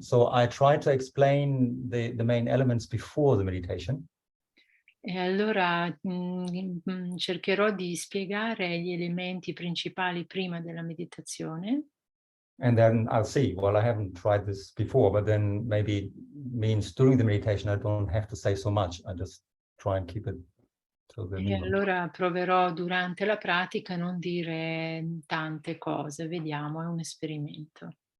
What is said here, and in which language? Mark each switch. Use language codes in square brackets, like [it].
[en] So I try to explain the main elements before the meditation. [it] E allora cercherò di spiegare gli elementi principali prima della meditazione. [en] And then I'll see, well, I haven't tried this before, but then maybe means during the meditation, I don't have to say so much. I just try and keep it to the [it] E [en] minimum. [it] allora proverò durante la pratica a non dire tante cose. Vediamo, è un esperimento.